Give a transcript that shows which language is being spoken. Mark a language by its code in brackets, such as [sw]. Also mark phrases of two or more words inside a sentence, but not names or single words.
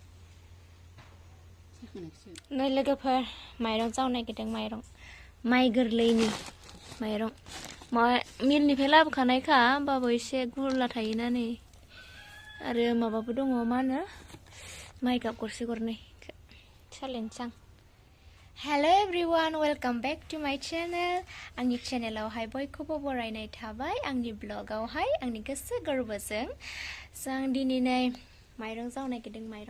[brx] नै लोगोफोर माइरं जावनो नागिरदों माइ गोरलैनि माइरं मिलनिफ्राय लाबोखानायखा होमबाबो एसे गुरला थायोना नै आरो माबाबो दङ मा होनो माइ गाब गरसे गरनै सालायनोसै आं [en] hello everyone welcome back to my channel [brx] आंनि चैनलावहाय बयखौबो बरायनाय थाबाय आंनि ब्लगावहाय आंनि गोसो गोरबोजों जों दिनै नै माइरं जावनो नागिरदों